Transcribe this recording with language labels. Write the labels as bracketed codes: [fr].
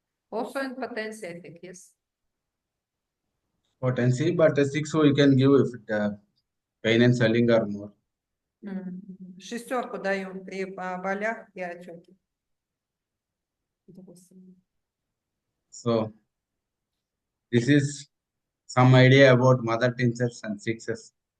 [en] Also in potency, I think, yes. Potency, but 6 we can give if pain and swelling are more. [ru] Шестерку даем при болях и отеке. [en] So this is some idea about mother tinctures and sixes.